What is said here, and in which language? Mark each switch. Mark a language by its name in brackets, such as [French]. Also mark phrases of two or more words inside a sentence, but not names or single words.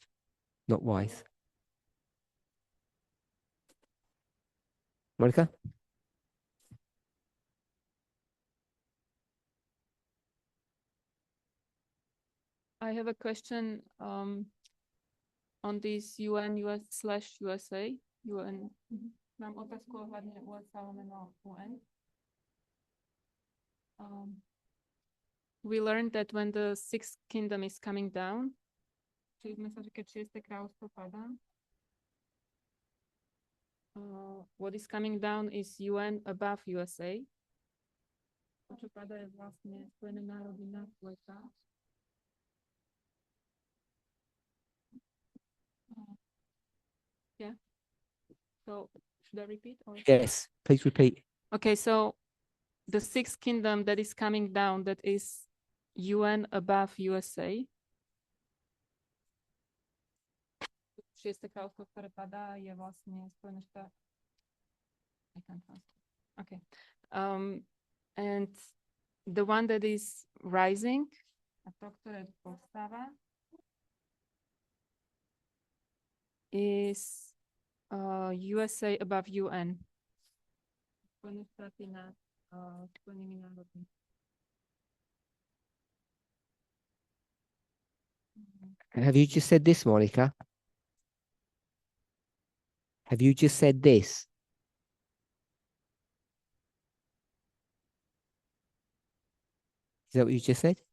[English] Not wise. Monica? I have a question on this UN US/USA. UN. [Slovak] Mám otázku ohľadne USA lomeno UN. [English] We learned that when the sixth kingdom is coming down, [Slovak] čili sme sa, že keď šieste kráľovstvo padá, [English] what is coming down is UN above USA. [Slovak] To, čo padá, je vlastne Spojené národy nad USA. [English] Yeah. So should I repeat? Or? Yes, please repeat. Okay, so the sixth kingdom that is coming down, that is UN above USA. [Slovak] Šieste kráľovstvo, ktoré padá, je vlastne Spojené štáty. [English] I can't translate. Okay. And the one that is rising, [Slovak] a to, które powstała, [English] is USA above UN. [Slovak] Spojené štáty nad Spojenými národmi. [English] Have you just said this, Monica? Have you just said this? Is that what you just said?